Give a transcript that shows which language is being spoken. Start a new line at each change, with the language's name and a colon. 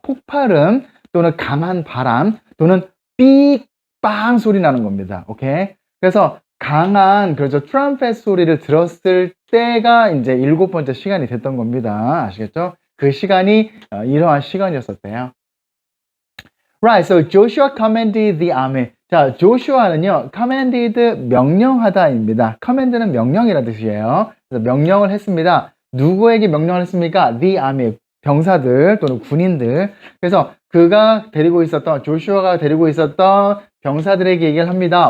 Korean: 폭발음 또는 강한 바람 또는 삑빵 소리 나는 겁니다. 오케이. 그래서 강한, 그렇죠. 트럼펫 소리를 들었을 때가 이제 일곱 번째 시간이 됐던 겁니다. 아시겠죠? 그 시간이 이러한 시간이었었대요.
English: Right, so Joshua commanded the army.
Korean: 자, Joshua는요, commanded 명령하다입니다. command는 명령이라는 뜻이에요. 그래서 명령을 했습니다. 누구에게 명령을 했습니까? The army, 병사들 또는 군인들. 그래서 그가 데리고 있었던, 조슈아가 데리고 있었던 병사들에게 얘기를 합니다.